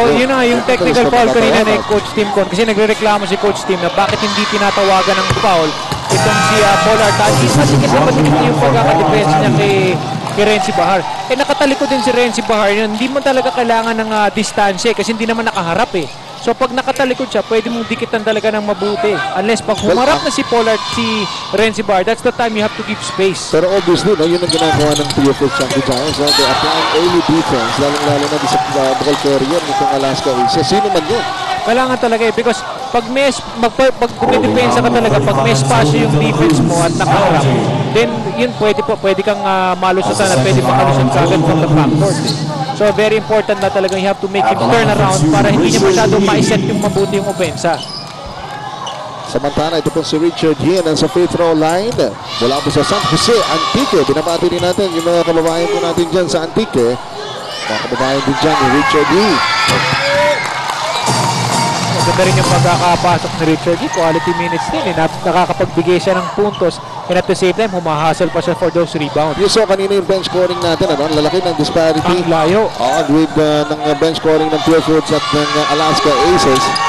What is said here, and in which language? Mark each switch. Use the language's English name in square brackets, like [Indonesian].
[Filipino] Yun na yung technical foul kanina ni Coach Tim Cone. Kasi nagrereklamo si Coach Tim na bakit hindi tinatawagan ng foul itong si Paul Arcadi. Matikit na matikit yung pagkakadepensa niya kay Renzi Bahar. Nakatalikod din si Renzi Bahar. Hindi mo talaga kailangan ng distansya kasi hindi naman nakaharap eh. So pag nakatalikod siya, pwede mong dikitan talaga ng mabuti. Unless pag humarap na si Renzi Bahar, [English] that's the time you have to keep space. [Filipino] Pero obviously, no, yun ang ginagawa ng Pure Foods Chunky Giants. [English] They apply early defense, [Filipino] lalo na sa ball carrier nitong Alaska Aces. Sino man yun? Kailangan talaga eh, because pag dumidepensa ka talaga, pag may spasyo yung defense mo at nakaharap, then yun pwede kang malusutan at pwede makalusot ka agad from the backcourt eh. So very important na talaga [English] you have to make him turn around [Filipino] para hindi niya masyadong maiset yung mabuti yung opensa. Samantala, ito po si Richard Hien sa free throw line. Mula po sa San Jose, Antique. Binabati din natin yung mga kababayan po natin dyan sa Antique. Mga kababayan din dyan ni Richard Hien. Maganda rin yung pagkakapasok ni Richard G. Quality minutes din. Nakakapagbigay siya ng puntos. [English] And at the same time, humahasel pa siya for those rebounds. [Filipino] You saw kanina yung bench scoring natin. Ano? Ang lalaki ng disparity. Ang layo. With ng bench scoring ng Pure Foods at ng Alaska Aces.